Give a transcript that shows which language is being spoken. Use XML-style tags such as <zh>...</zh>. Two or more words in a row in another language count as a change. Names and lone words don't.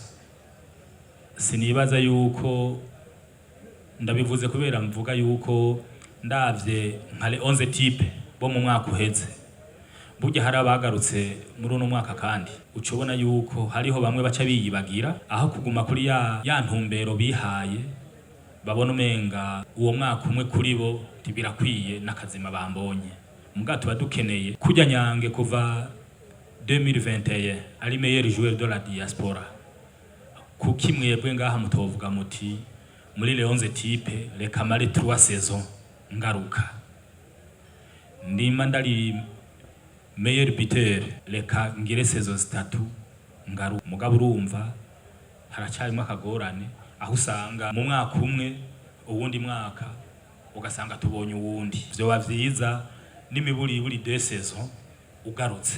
<rn>Sinibaza yuko ndabivuze kubera mvuga yuko ndavye nkale 11 type bo mu mwaka uheze, burya hari abagarutse muri uno mwaka, kandi ucubona yuko hariho bamwe baca biyibagira aho kuguma kuri ya ntumbero bihaye, babona umenga uwo mwaka umwe kuri bo tibirakwiye n'akazima bambonye. mugato badukeneye kujya Nyange kuva 2021 ari</rn> <fr>meilleur joueur de la diaspora</fr> <rn>kuki mwebwe ngaha mutovuga muti muri</rn> <fr>les 11 type</fr> <rn>reka mare 3 saisons ngaruka ndima ndari</rn> <fr>meilleur buteur</fr> <rn>reka ngire saisons 3 ngaruka mugabo urumva haracyarimo akagorane aho usanga mu mwaka umwe uwundi mwaka ugasanga tubonye uwundi byo bavyiza n'imiburi buri 2 saisons ugarutse</rn>